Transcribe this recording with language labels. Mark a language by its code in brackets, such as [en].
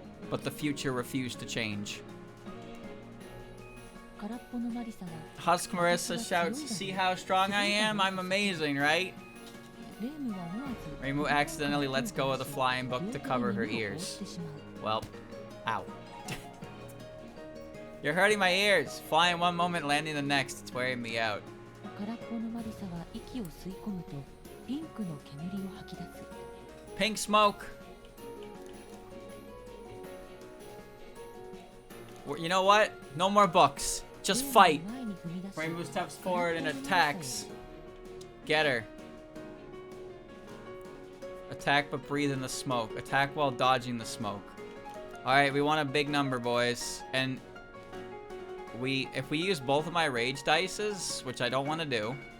[en] But the future refused to change. [ja] 空っぽのマリサは [en] Husk Marisa shouts, see how strong I am? I'm amazing, right? [ja] レームは思わず [en] Reimu accidentally lets go of the flying book to cover her ears. [ja] 両手に耳を覆ってしまう。 [en] Well, ow. You're hurting my ears. Flying one moment, landing the next. It's wearing me out. [ja] 空っぽのマリサは息を吸い込むとピンクの煙を吐き出す。 [en] Pink smoke. You know what? No more books. Just fight. [ja] レームは前に踏み出し [en] Reimu steps forward and attacks. Get her. Attack but breathe in the smoke. Attack while dodging the smoke. Alright, we want a big number, boys. And if we use both of my rage dices, which I don't want to do.